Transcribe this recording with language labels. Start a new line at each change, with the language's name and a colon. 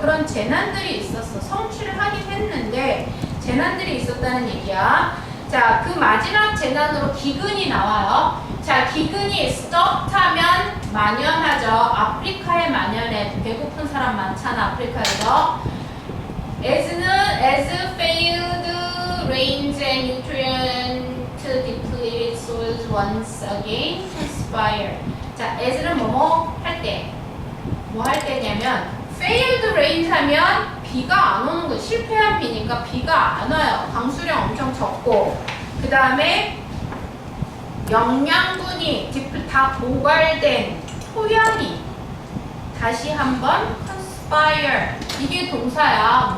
Korean: 그런 재난들이 있었어. 성취를 하긴 했는데 재난들이 있었다는 얘기야. 자, 그 마지막 재난으로 기근이 나와요. 자, 기근이 stop하면 만연하죠. 아프리카에 만연해. 배고픈 사람 많잖아, 아프리카에서.
English: as failed rains and nutrient depleted soils once again conspire.
Korean: 자, as는 뭐뭐 할 때. 뭐 할 때냐면 failed rains 하면 비가 안 오는 거 실패한 비니까 비가 안 와요. 강수량 엄청 적고 그 다음에 영양분이 다 고갈된 토양이 다시 한번 conspire 이게 동사야.